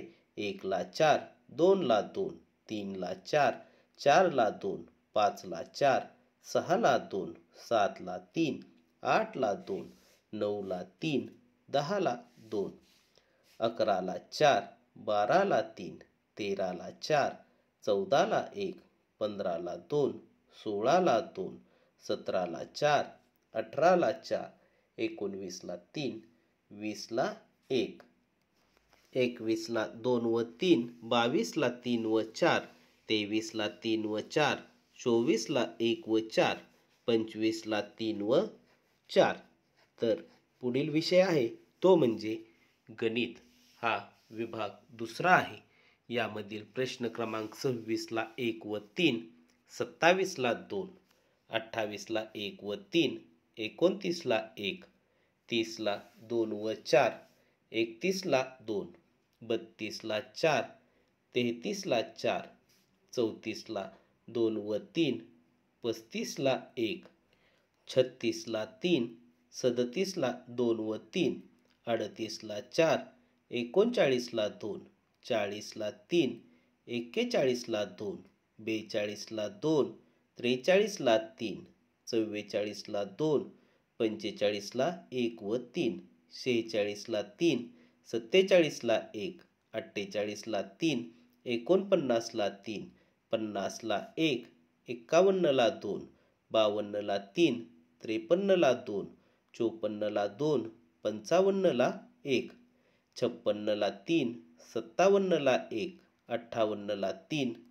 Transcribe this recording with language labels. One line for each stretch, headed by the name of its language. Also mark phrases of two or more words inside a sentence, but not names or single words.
Marathi: 1 ला 4, 2 ला 2, 3 ला 4, 4 ला 2, 5 ला 4, 6 ला 2, 7 ला 3, 8 ला 2, 9 ला 3, 10 ला 2, 11 ला 4, 12 ला 3, 13 ला 4, 14 ला 1, 15 ला 2, 16 ला 2, 17 ला 4, 18 ला 4, 19 ला 3, 20 ला 1, 21 ला 2 व 3, 22 ला 3 व 4, 23 ला 3 व 4, 24 ला 1 व 4, 25 ला 3 व 4। तर पुढील विषय आहे तो म्हणजे गणित। हा विभाग दुसरा आहे। यामधील प्रश्न क्रमांक 26 ला 1 व 3, 27 ला 2, 28 ला 1 व 3, 29 ला 1, 30 ला 2 व 4, 31 ला 2, 32 ला 4, 33 ला 4, 34 ला 2 व 3, 35 ला 1, 36 ला 3, 37 ला 2 व 3, 38 ला 4, 39 ला 2, 40 ला 3, 41 ला 2, 42 ला 2, 43 ला 3, 44 ला 2, 45 ला 1 व 3, 46 ला 3, 47 ला 1, 48 ला 3, 49 ला 3, 50 ला 1, 51 ला 2, 52 ला 3, 53 ला 2, 54 ला 2, 55 ला 1, 56 ला 3, 57 ला 1, 58 ला 3,